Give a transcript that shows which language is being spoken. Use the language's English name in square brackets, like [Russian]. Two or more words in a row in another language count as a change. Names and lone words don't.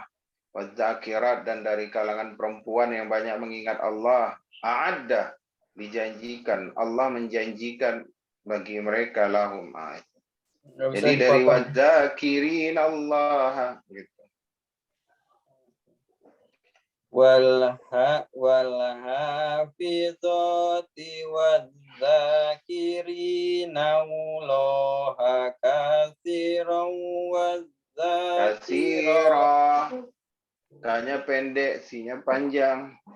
[Indonesian] Wazakirat, dan dari kalangan perempuan yang banyak mengingat Allah. A'adda, dijanjikan, Allah menjanjikan bagi mereka lahum. Jadi dari [Arabic] والذاكرين الله [Indonesian] gitu. [Arabic] والحافظات والذاكرين الله كثيرا Katsira. [Indonesian] K-nya pendek, C-nya panjang.